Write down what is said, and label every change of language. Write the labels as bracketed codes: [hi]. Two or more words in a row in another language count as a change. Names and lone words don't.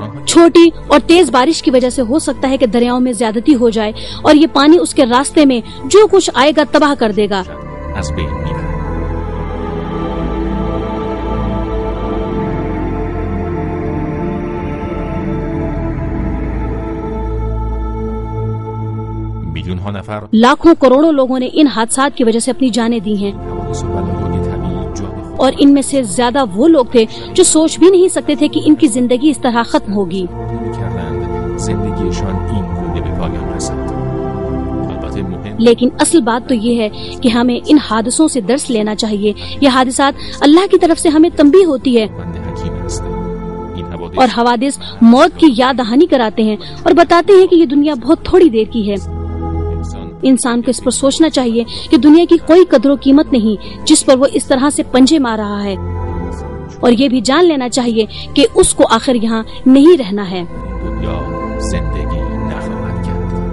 [ur] چھوٹی اور تیز بارش کی وجہ سے ہو سکتا ہے کہ دریاؤں میں زیادتی ہو جائے اور یہ پانی اس کے راستے میں جو کچھ آئے گا تباہ کر دے گا۔ [fa] از بین می‌برد. میلیون‌ها نفر [ur] لاکھوں کروڑوں لوگوں نے ان حادثات کی وجہ سے اپنی جانیں دی ہیں، [fa] حوادث و بلایای طبیعی جا به خود [ur] اور ان میں سے زیادہ وہ لوگ تھے جو سوچ بھی نہیں سکتے تھے کہ ان کی زندگی اس طرح ختم ہوگی۔ [fa] می‌کردند زندگیشان این گونه به پایان رسد. البته مهم [ur] لیکن اصل بات تو یہ ہے کہ ہمیں ان حادثوں سے درس لینا چاہیے۔ یہ حادثات اللہ کی طرف سے ہمیں تنبیہ ہوتی ہے، [fa] بند حکیم است. این حوادث [ur] اور حوادث موت کی یاد دہانی کراتے ہیں اور بتاتے ہیں کہ یہ دنیا بہت تھوڑی دیر کی ہے۔ انسان کو اس پر سوچنا چاہیے کہ دنیا کی کوئی قدر و قیمت نہیں جس پر وہ اس طرح سے پنجے مار رہا ہے، اور یہ بھی جان لینا چاہیے کہ اس کو آخر یہاں نہیں رہنا ہے۔ [fa] دنیا زندگی نخواهد کرد.